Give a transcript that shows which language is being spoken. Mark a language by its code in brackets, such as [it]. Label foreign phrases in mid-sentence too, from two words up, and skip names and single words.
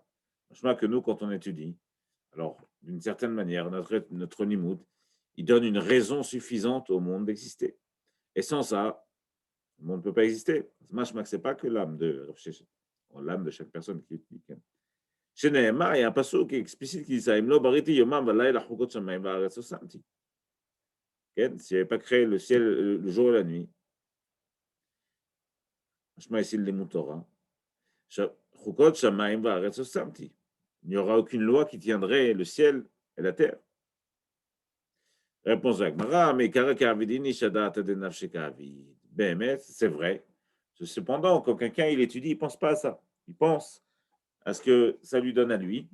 [fr] Franchement, que nous, quand on étudie, alors, d'une certaine manière, notre nimoud, il donne une raison suffisante au monde d'exister. Et sans ça, le monde ne peut pas exister. Ce n'est pas que l'âme de l'âme de chaque personne qui étudie. Chez Nehemar, il y a un passage qui est explicite qui dit ça. [he] אם לא בריתי יומם ולילה חקות שמים וארץ לא שמתי. [fr] S'il n'y avait pas créé le ciel le jour et la nuit, ici le [he] לימוד תורה, חקות שמים וארץ לא שמתי. [fr] Il n'y aura aucune loi qui tiendrait le ciel et la terre. Réponse de la Gemara, mais c'est vrai. Cependant, quand quelqu'un il étudie, il ne pense pas à ça. Il pense à ce que ça lui donne à lui.